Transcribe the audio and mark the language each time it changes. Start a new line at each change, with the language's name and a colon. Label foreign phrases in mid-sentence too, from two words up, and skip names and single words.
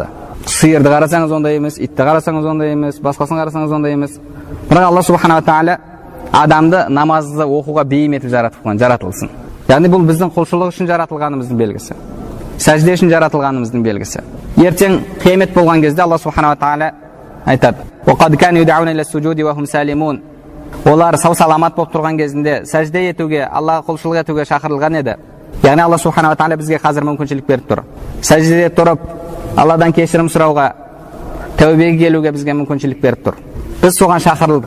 Kazakh: Сиырды қарасаңыз ондай емес, итті қарасаңыз ондай емес, басқасын қарасаңыз ондай емес. Бірақ
Arabic: الله سبحانه وتعالى
Kazakh: адамды намазды оқуға бейім етіп жаратылсын. Яғни бұл біздің құлшылық үшін жаратылғанымыздың белгісі. Сәжде үшін жаратылғанымыздың белгісі. Ертең қиямет болған кезде
Arabic: الله سبحانه وتعالى
Kazakh: айтады:
Arabic: "وقد كانوا يدعون إلى السجود وهم سالمون."
Kazakh: Олар сау саламат болып тұрған кезінде сәжде етуге, Аллаға құлшылық етуге шақырылған еді. Яғни
Arabic: الله سبحانه وتعالى
Kazakh: бізге қазір мүмкіншілік беріп тұр. Сәждеде тұрып Алладан кешірім сұрауға, тәубеге келуге бізге мүмкіншілік беріп тұр. Біз соған шақырылдық.